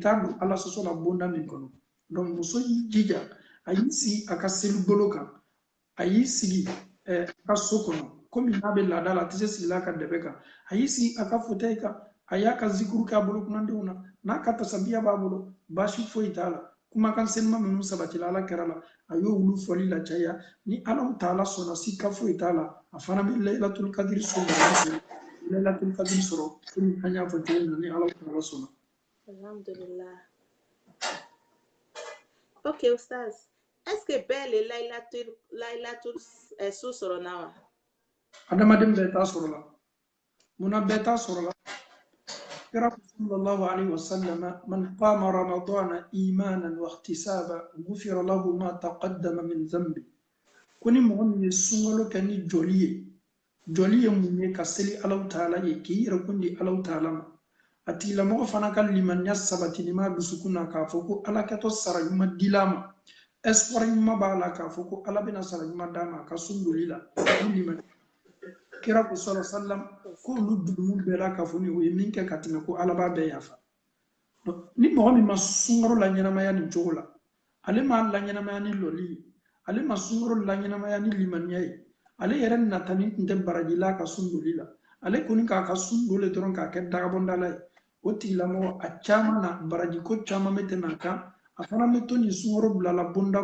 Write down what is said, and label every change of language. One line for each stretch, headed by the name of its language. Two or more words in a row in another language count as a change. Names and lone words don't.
Bambara: taa don ala sɔsɔ la bonda min kɔnɔ donc muso y'i jija a y'i sigi a ka seli bolo kan a y'i sigi a ka so kɔnɔ komi n'a bɛ laada la a tɛ se sigila a ka dɛbɛ kan a y'i sigi a ka fauteuil kan a y'a ka zikuru k'a bolo kunnandenw na n'a ka tasabiya b'a bolo baasi foyi t'a la kumakan selima minnu sabatila ala kɛra la a y'o wulu fɔli la caya ni ala ta'ala sɔnna sika foyi t'a la a fana bɛ layilatul kadiri sɔrɔ layilatul kadiri sɔrɔ komi an y'a fɔ cogo min na ni ala ta'ala sɔnna.
Arabic: Alhamdulillah. Ok Ustaz,
French: est-ce que
Bambara: bɛɛ le layilatul su sɔrɔ na wa? Adamaden bɛɛ t'a sɔrɔ la munna bɛɛ t'a sɔrɔ la kira
Arabic: صلى الله عليه وسلم من قام رمضان إيمانا واحتسابا غفر له ما تقدم من ذنبه
Bambara: mɔgɔ min ye sunkalo kɛ ni jɔli ye mun ye ka seli ala ta'ala ye k'i yɛrɛ kun di ala ta'ala ma a tigilamɔgɔ fana ka limaniya sabatili ma dusukun na k'a fɔ ko ala kɛtɔ sara ɲuman dila ma espoir ɲuman b'a la k'a fɔ ko ala bɛna sara ɲuman d'a ma a ka sun doli la kira ko
Arabic: صلى الله عليه وسلم
Bambara: ko olu dunumu bɛɛ la k'a fɔ ni o ye min kɛ ka tɛmɛ ko ala b'a bɛɛ yafa ni mɔgɔ min ma sunkaro la ɲɛnamaya nin cogo la ale ma la ɲɛnamaya ni lɔli ye ale ma sunkaro la ɲɛnamaya ni limaniya ye ale yɛrɛ natani tun tɛ baraji la ka sun doli la ale kɔni k'a ka sun dole dɔrɔn k'a kɛ dagabɔndala ye o tigilamɔgɔ a caman na baraji ko caman bɛ tɛmɛ a kan a fana bɛ to nin sunkaro bilala bonda